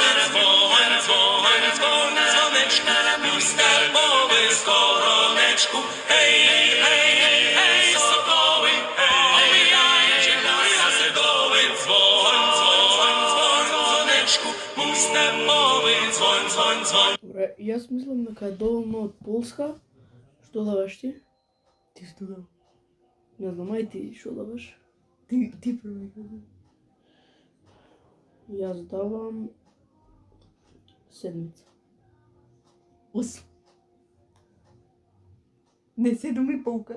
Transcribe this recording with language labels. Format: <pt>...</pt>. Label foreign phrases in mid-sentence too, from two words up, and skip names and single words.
<pl>Dzwoń, dzwoń, dzwoń, dzwoneczku, mój stepowy skoroneczku. Hej, hej, hej, sokoły, omijajcie góry, lasy, doły. Dzwoń, dzwoń, dzwoń, dzwoneczku, mój stepowy dzwoń, dzwoń, dzwoń.</pl> <mk>Добре, јас мислам дека е доволно од Полска. Што даваш ти? Ти што да? Не знам, ај ти што даваш? Ти први. Јас давам седмица. 8. Не 7,5.</mk>